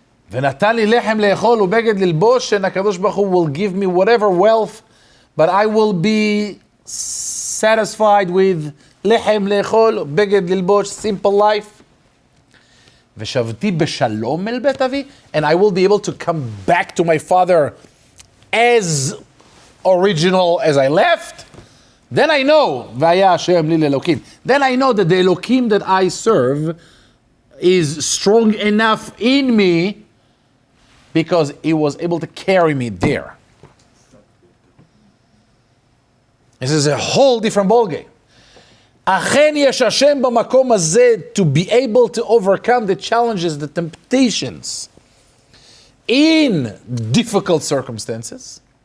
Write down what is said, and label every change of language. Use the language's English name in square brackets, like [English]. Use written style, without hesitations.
[Hebrew] ונתן לי לחם לאכול ובגד ללבוש, [English] and HaKadosh Baruch Hu will give me whatever wealth, but I will be satisfied with [Hebrew] לחם לאכול, בגד ללבוש, [English] simple life. [Hebrew] ושבתי בשלום אל בית אבי, [English] and I will be able to come back to my father as original as I left. Then I know, [Hebrew] והיה השם לי לאלוקים. [English] Then I know that the Elokim that I serve is strong enough in me because he was able to carry me there. This is a whole different ballgame. [Hebrew] Achen yesh Hashem b'makom hazeh, [English] to be able to overcome the challenges, the temptations in difficult circumstances.